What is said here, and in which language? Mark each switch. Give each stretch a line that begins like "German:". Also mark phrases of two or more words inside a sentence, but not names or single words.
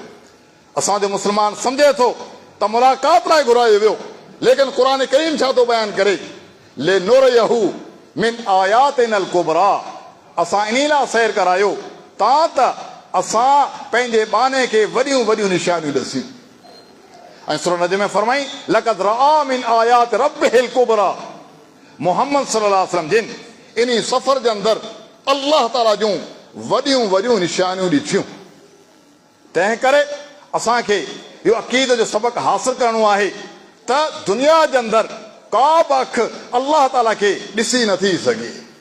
Sindhi: असांजो मुस्लमान सम्झे थो त मुलाक़ात लाइ घुरायो वियो, लेकिन क़ुर करीम छा थो बयानु करे?
Arabic: لنريه من آياتنا الكبرى,
Sindhi: असां इन लाइ सैर करायो तां त असां पंहिंजे बाने खे वॾियूं वॾियूं निशानियूं ॾिसियूं। ऐं सूरह नजम में फरमाई
Arabic: لقد رأى من آيات ربه الكبرى,
Sindhi: मुहम्मद
Arabic: صلى الله عليه وسلم
Sindhi: जिन इन सफ़र जे अंदरि अल्लाह ताला जूं वॾियूं वॾियूं निशानियूं ॾिठियूं। तंहिं करे असांखे इहो अक़ीदे जो सबक़ हासिल करणो आहे त दुनिया जे अंदरि का बि अखि अल्लाह ताला खे ॾिसी नथी सघे।